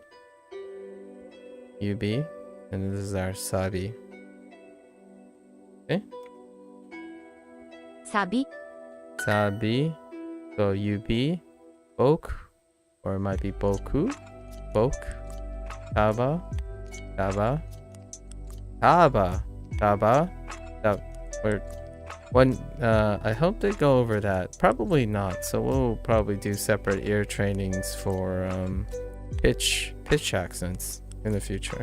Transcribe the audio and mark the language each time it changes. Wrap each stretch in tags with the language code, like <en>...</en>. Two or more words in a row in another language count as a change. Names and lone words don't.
<en>And this is our Sabi. Okay. Sabi. So UB. Boku. Or it might be Boku. Boku. Taba. I hope they go over that. Probably not. So we'll probably do separate ear trainings for pitch accents in the future.</en>